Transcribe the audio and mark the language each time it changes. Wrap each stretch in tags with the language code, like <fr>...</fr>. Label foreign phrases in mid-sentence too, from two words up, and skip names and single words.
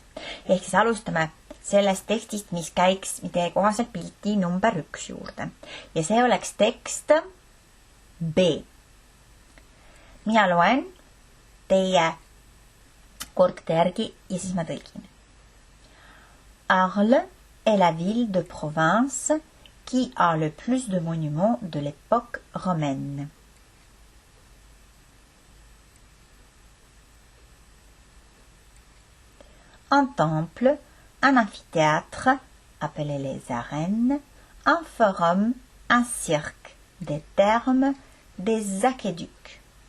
<et>Ehk siis alustame sellest tekstist, mis käiks idee kohaselt pilti number 1 juurde. Ja see oleks tekst B. Mina loen teie kordade järgi ja siis ma tõlgin.</et> <fr>Arles est la ville de province qui a le plus de monuments de l'époque romaine. Un temple, un amphithéâtre, appelé les arènes, un forum, un cirque, des thermes, des aqueducs.</fr>